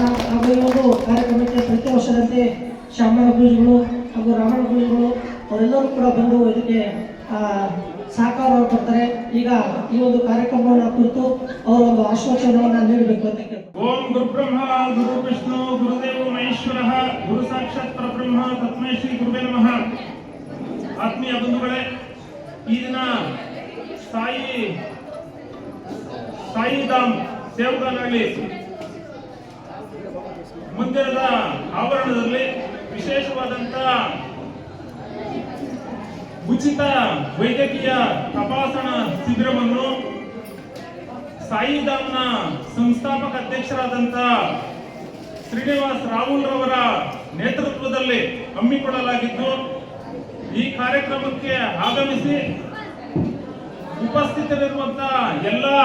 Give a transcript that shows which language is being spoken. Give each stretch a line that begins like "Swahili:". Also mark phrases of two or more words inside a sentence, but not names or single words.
Kannada: ಹಾಗೂ ಈ ಒಂದು ಕಾರ್ಯಕ್ರಮಕ್ಕೆ ಪ್ರತಿ ವರ್ಷದಂತೆ ಶ್ಯಾಮಣ್ಣ ಗುರುಜಿಗಳು ಹಾಗೂ ರಾಮಣ್ಣ ಗುರುಜಿಗಳು ಅವರೆಲ್ಲರೂ ಕೂಡ ಬಂದು ಇದಕ್ಕೆ ಸಹಕಾರ ಕೊಡ್ತಾರೆ. ಈಗ ಈ ಒಂದು ಕಾರ್ಯಕ್ರಮವನ್ನು ಕುರಿತು ಅವರ ಒಂದು ಆಶ್ವಾಸನೆಯನ್ನು ನೀಡಬೇಕು ಅಂತ ಕೇಳ್ತಾರೆ.
Sanskrit: ಓಂ ಗುರುಬ್ರಹ್ಮ ಗುರು ವಿಷ್ಣು ಗುರುದೇವ ಮಹೇಶ್ವರ ಗುರು ಸಾಕ್ಷಾತ್ ಪರಬ್ರಹ್ಮ ತಸ್ಮೈ ಶ್ರೀ ಗುರುವೇ ನಮಃ.
Kannada: ಆತ್ಮೀಯ ಬಂಧುಗಳೇ, ಈ ದಿನ ಸಾಯಿಧಾಮ್ ಸೇವಕನಹಳ್ಳಿ ಮಂದಿರದ ಆವರಣದಲ್ಲಿ ವಿಶೇಷವಾದಂತ ಉಚಿತ ವೈದ್ಯಕೀಯ ತಪಾಸಣಾ ಶಿಬಿರವನ್ನು ಸಾಯಿಧಾಮ್ನ ಸಂಸ್ಥಾಪಕ ಅಧ್ಯಕ್ಷರಾದಂಥ ಶ್ರೀನಿವಾಸ್ ರಾಹುಲ್ ರವರ ನೇತೃತ್ವದಲ್ಲಿ ಹಮ್ಮಿಕೊಳ್ಳಲಾಗಿದ್ದು, ಈ ಕಾರ್ಯಕ್ರಮಕ್ಕೆ ಆಗಮಿಸಿ ಉಪಸ್ಥಿತರಿರುವಂತಹ ಎಲ್ಲ